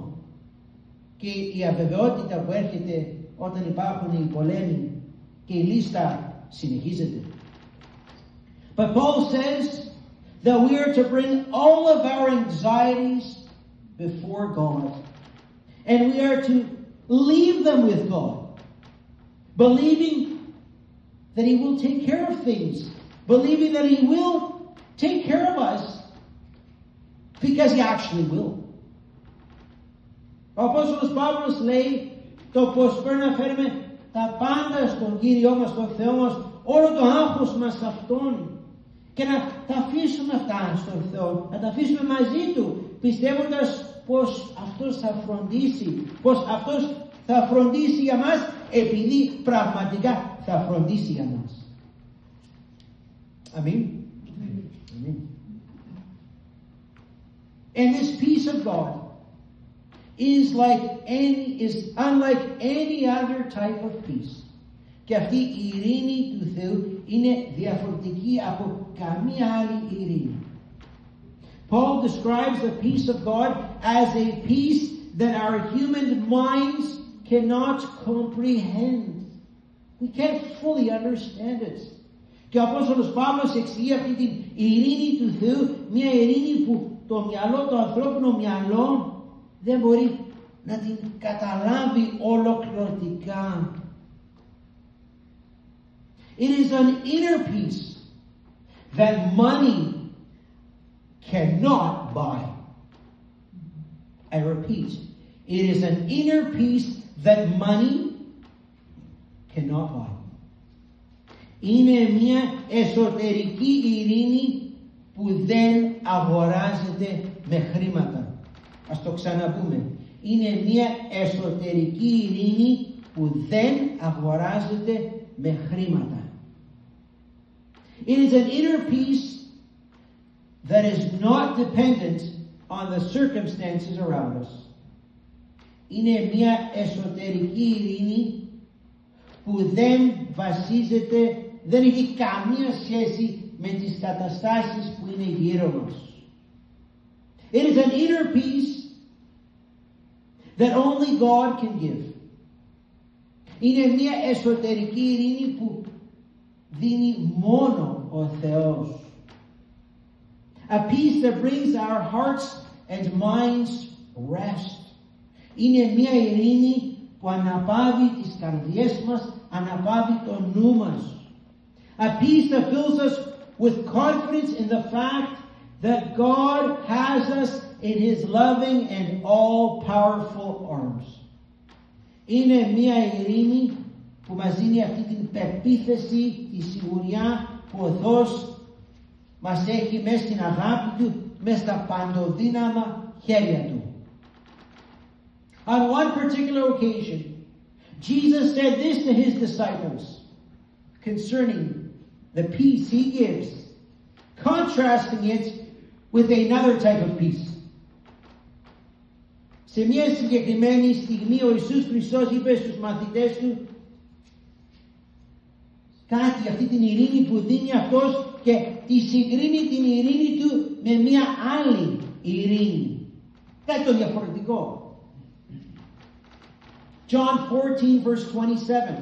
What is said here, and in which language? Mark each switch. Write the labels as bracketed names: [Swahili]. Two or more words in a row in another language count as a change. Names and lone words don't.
[Greek] Και η αβεβαιότητα που έρχεται όταν υπάρχουν οι πολέμοι και η λίστα συνεχίζεται. [English] But Paul says that we are to bring all of our anxieties before God. And we are to leave them with God. Believing that He will take care of things. Believing that He will take care of us. Because He actually will. [Greek] Ο Απόστολος Παύλος λέει το πως πρέπει να φέρουμε τα πάντα στον Κύριό μας, στον Θεό μας, όλο το άγχος μας σε Αυτόν και να τα αφήσουμε αυτά στον Θεό, να τα αφήσουμε μαζί Του, πιστεύοντας πως Αυτός θα φροντίσει, πως Αυτός θα φροντίσει για μας, επειδή πραγματικά θα φροντίσει για μας. Αμήν. Αμήν. [English] And this peace of God is unlike any other type of peace. [Greek] Και αυτή η ειρήνη του Θεού είναι διαφορετική από καμία άλλη ειρήνη. [English] Paul describes the peace of God as a peace that our human minds cannot comprehend. We can't fully understand it. [Greek] Και ο Απόστολος Παύλος εξηγεί αυτή την ειρήνη του Θεού, μια ειρήνη που το μυαλό, το ανθρώπινο μυαλό δεν μπορεί να την καταλάβει ολοκληρωτικά. [English] It is an inner peace that money cannot buy. I repeat, it is an inner peace that money cannot buy. [Greek] Είναι μια εσωτερική ειρήνη που δεν αγοράζεται με χρήματα. Ας το ξαναπούμε. Είναι μια εσωτερική ειρήνη που δεν αγοράζεται με χρήματα. [English] It is an inner peace that is not dependent on the circumstances around us. [Greek] Είναι μια εσωτερική ειρήνη που δεν βασίζεται, δεν έχει καμία σχέση με τις καταστάσεις που είναι γύρω μας. [English] It is an inner peace that only God can give. [Greek] Είναι μια εσωτερική ειρήνη που δίνει μόνο ο Θεός. [English] A peace that brings our hearts and minds rest. [Greek] Είναι μια ειρήνη που αναπαύει τις καρδιές μας, αναπαύει το νου μας. [English] A peace that fills us with confidence in the fact that God has us in His loving and all-powerful arms. [Greek] Είναι μια ειρήνη που μας δίνει αυτή την πεποίθηση, τη σιγουριά που ο Θεός μας έχει μέσα στην αγάπη Του, μέσα στα παντοδύναμα χέρια Του. [English] On one particular occasion, Jesus said this to His disciples concerning the peace He gives, contrasting it with another type of peace. [Greek] Σε μια συγκεκριμένη στιγμή ο Ιησούς Χριστός είπε στους μαθητές του κάτι για αυτή την ειρήνη που δίνει αυτός και τη συγκρίνει την ειρήνη του με μια άλλη ειρήνη. Κάτι το διαφορετικό. John 14 verse 27.